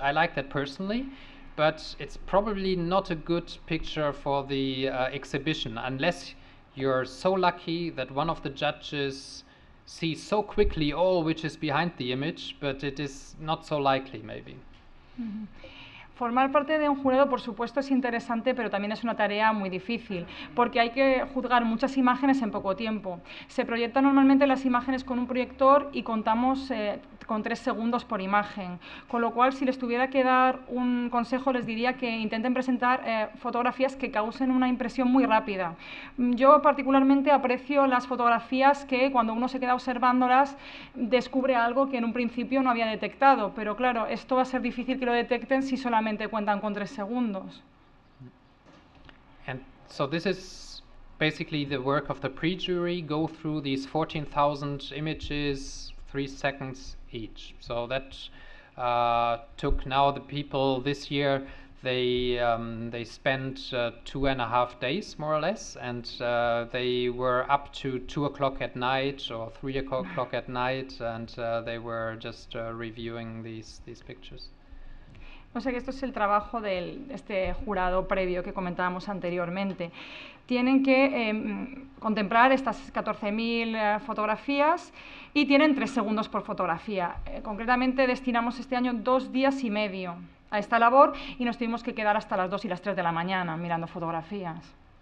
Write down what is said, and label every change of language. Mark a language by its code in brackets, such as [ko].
[en] I like that personally, but it's probably not a good picture for the exhibition unless you're so lucky that one of the judges sees so quickly all which is behind the image, but it is not so likely maybe. Mm-hmm. [es] Formar parte de un jurado, por supuesto, es interesante, pero también es una tarea muy difícil, porque hay que juzgar muchas imágenes en poco tiempo. Se proyectan normalmente las imágenes con un proyector y contamos con 3 segundos por imagen, con lo cual, si les tuviera que dar un consejo, les diría que intenten presentar fotografías que causen una impresión muy rápida. Yo particularmente aprecio las fotografías que, cuando uno se queda observándolas, descubre algo que en un principio no había detectado, pero claro, esto va a ser difícil que lo detecten si solamente cuentan con 3 segundos. [en] And so this is basically the work of the pre-jury, go through these 14,000 images, 3 seconds each. So that took now the people this year, they spent 2.5 days more or less, and they were up to 2 o'clock at night or 3 o'clock at night, and they were just reviewing these pictures. [es] O sea que esto es el trabajo de este jurado previo que comentábamos anteriormente. Tienen que contemplar estas 14.000 fotografías y tienen 3 segundos por fotografía. Concretamente destinamos este año 2 días y medio a esta labor y nos tuvimos que quedar hasta las 2 y las 3 de la mañana mirando fotografías.